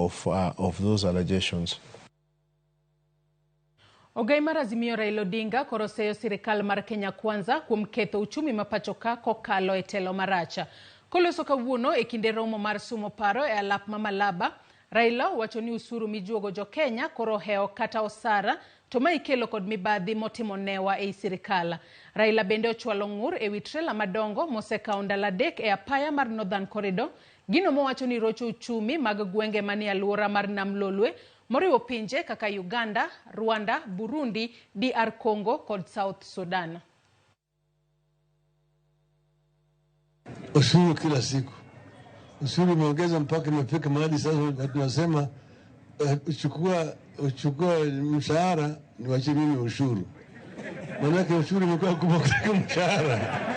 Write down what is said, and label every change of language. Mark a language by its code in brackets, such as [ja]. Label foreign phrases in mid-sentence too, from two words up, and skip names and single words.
[en] of those allegations. [luo] Ogaimar Azimio Raila Odinga koroseyo sirikal mar Kenya Kwanza kuom ketho uchumi mapachoka kokalo e telo maracha. Koloso kawuono e kinde romo mar sumo paro e alap ma Malaba, Raila wacho ni usuru mijuogo jo Kenya koro heo kata osara to ma ikelo kod mibadhi motimo newa e sirikal. Raila bende ochwalo ng'ur e wi trela madongo mosekawo ndalo adek e apaya mar Northern Corridor, gino mowacho ni rocho uchumi mag gwenge mani alwora mar Nam Lolwe, moriwo pinje kaka Uganda, Rwanda, Burundi, DR Congo kod South Sudan. [sw] Ushuru kila siku. Ushuru umeongeza mpaka imefika mahali sasa tunasema uchukua mshahara ni wache mimi ushuru. Maanake ushuru umekuwa kubwa kuliko mshahara.